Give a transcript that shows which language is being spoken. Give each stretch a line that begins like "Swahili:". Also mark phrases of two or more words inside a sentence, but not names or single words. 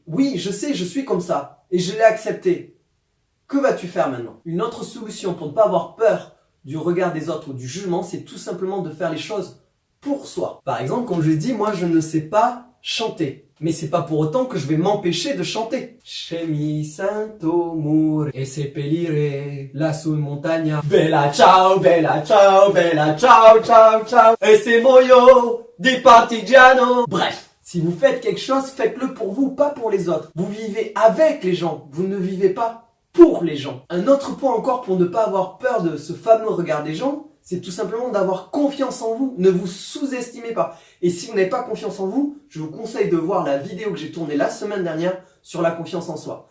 French: Oui, je sais, je suis comme ça. Et je l'ai accepté. Que vas-tu faire maintenant? Une autre solution pour ne pas avoir peur du regard des autres ou du jugement, c'est tout simplement de faire les choses pour soi. Par exemple, comme je l'ai dit, moi, je ne sais pas chanter. Mais c'est pas pour autant que je vais m'empêcher de chanter.
Italian: Che mi sento mur e seppellire lassù in montagna. Bella ciao, bella ciao, bella ciao, ciao, ciao. E se muoio di partigiano.
French: Bref, si vous faites quelque chose, faites-le pour vous, pas pour les autres. Vous vivez avec les gens, vous ne vivez pas pour les gens. Un autre point encore pour ne pas avoir peur de ce fameux regard des gens, c'est tout simplement d'avoir confiance en vous. Ne vous sous-estimez pas. Et si vous n'avez pas confiance en vous, je vous conseille de voir la vidéo que j'ai tournée la semaine dernière sur la confiance en soi.